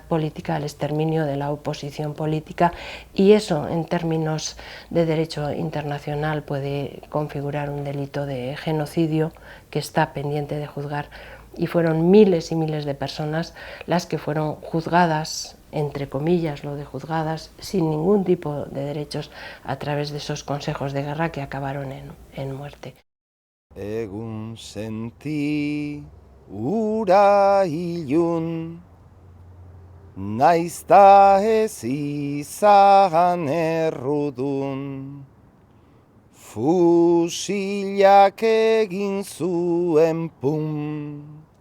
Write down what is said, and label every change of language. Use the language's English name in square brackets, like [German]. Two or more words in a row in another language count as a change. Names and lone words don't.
[Spanish] política el exterminio de la oposición política, y eso en términos de derecho internacional puede configurar un delito de genocidio que está pendiente de juzgar, y fueron miles y miles de personas las que fueron juzgadas, entre comillas lo de juzgadas, sin ningún tipo de derechos a través de esos consejos de guerra que acabaron en muerte. [Basque] Egun senti ura ilun, naizta ez izan errudun, fusilak egin zuen pum.